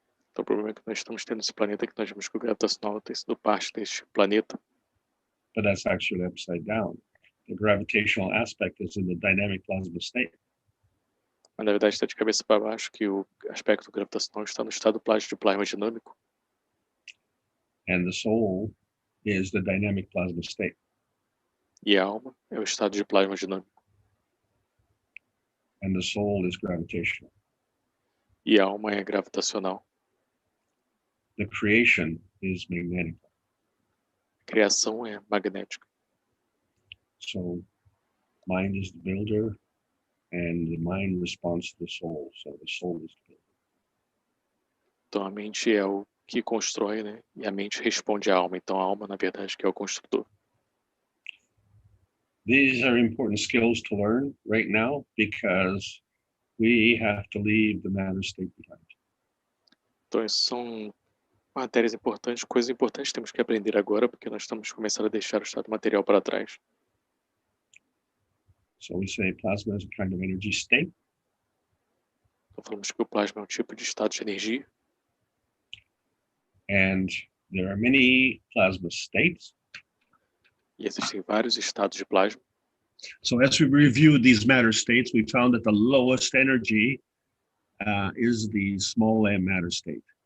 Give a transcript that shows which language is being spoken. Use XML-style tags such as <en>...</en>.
<pt>Então o problema que nós estamos tendo nesse planeta é que nós vemos que o gravitacional tem sido parte deste planeta.</pt> <en>But that's actually upside down. The gravitational aspect is in the dynamic plasma state.</en> <pt>Mas na verdade está de cabeça para baixo, que o aspecto gravitacional está no estado de plasma dinâmico.</pt> <en>And the soul is the dynamic plasma state.</en> <pt>E a alma é o estado de plasma dinâmico.</pt> <en>And the soul is gravitational.</en> <pt>E a alma é gravitacional.</pt> <en>The creation is magnetic.</en> <pt>A criação é magnética.</pt> <en>So mind is the builder and the mind responds to the soul. So the soul is the builder.</en> <pt>Então a mente é o que constrói, né? E a mente responde à alma. Então a alma, na verdade, que é o construtor.</pt> <en>These are important skills to learn right now because we have to leave the matter state behind.</en> <pt>Então, isso são matérias importantes, coisas importantes que temos que aprender agora, porque nós estamos começando a deixar o estado material para trás.</pt> <en>So we say plasma is a kind of energy state.</en> <pt>Então, falamos que o plasma é um tipo de estado de energia,</pt> <en>And there are many plasma states.</en> <pt>e existem vários estados de plasma.</pt> <en>So as we reviewed these matter states, we found that the lowest energy is the small m matter state.</en>